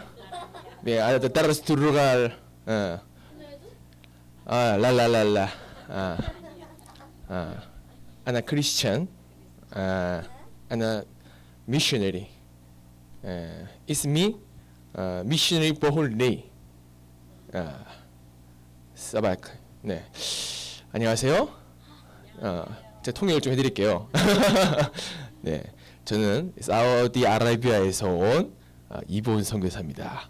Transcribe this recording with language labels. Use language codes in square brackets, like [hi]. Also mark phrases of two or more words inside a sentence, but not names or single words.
[ar] أنا درست اللغة. لا لا لا لا. أنا كريستيان. أنا missionary. اسمي missionary 보홀리. [ko] 사바크. 네. 안녕하세요. 제가 통역을 좀 해드릴게요. 네, 저는 사우디아라비아에서 온 이보은 선교사입니다.